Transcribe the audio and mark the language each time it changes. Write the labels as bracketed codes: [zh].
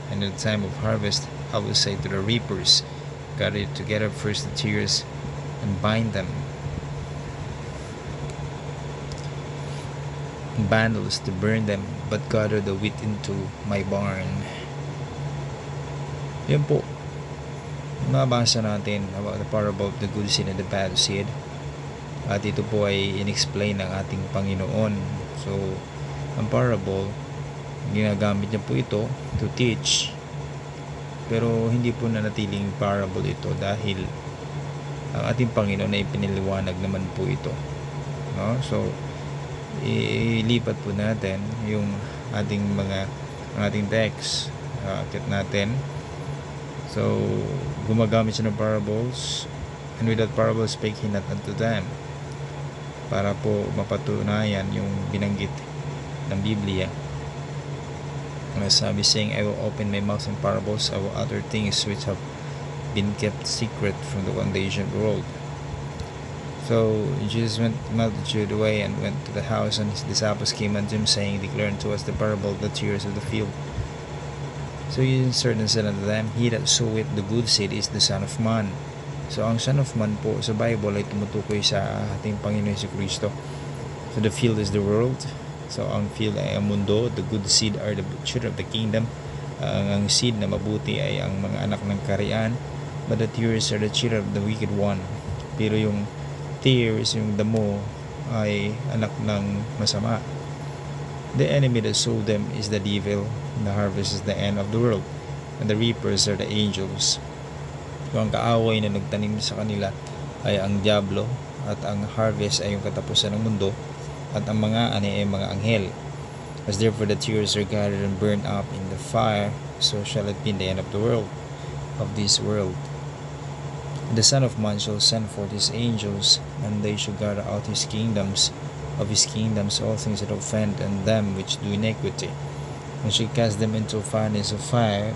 [en] And in the time of harvest I will say to the reapers, Gather together first the tares, and bind them in bundles to burn them, but gather the wheat into my barn. [tl] Yan po, nabasa natin [en] about the parable of the good seed and the bad seed. [tl] At ito po ay in-explain ng ating Panginoon. So, ang parable, ginagamit niya po ito [en] to teach. [tl] Pero hindi po nanatiling parable ito dahil ang ating Panginoon ay piniliwanag naman po ito. No? So, ilipat po natin yung ang ating text. Akit natin. So, gumagamit siya ng parables, [en] and with that parable spake he not unto them, [tl] para po mapatunayan yung binanggit ng Biblia. Sabi [en] saying, I will open my mouth in parables, I will utter things which have been kept secret from the foundation of the world. So Jesus went the multitude away and went to the house, and his disciples came unto him, saying, Declare unto us the parable of the tares of the field. So he answered and said unto them, He that soweth the good seed is the Son of Man. [tl] So ang Son of Man po sa Bible ay tumutukoy sa ating Panginoon Jesucristo. [en] So the field is the world. [tl] So ang field ay ang mundo. [en] The good seed are the children of the kingdom. [tl] Ang seed na mabuti ay ang mga anak ng kaharian. [en] But the tares are the children of the wicked one. [tl] Pero yung tares, yung damo, ay anak ng masama. [en] The enemy that sowed them is the devil, and the harvest is the end of the world, and the reapers are the angels. [tl] So ang kaaway na nagtanim sa kanila ay ang diablo, at ang harvest ay yung katapusan ng mundo, at ang mga ani ay mga anghel. [en] As therefore the tares are gathered and burned up in the fire, so shall it be in the end of the world, of this world. The Son of Man shall send forth his angels, and they shall gather out of his kingdoms all things that offend, and them which do iniquity, and shall cast them into a furnace of fire.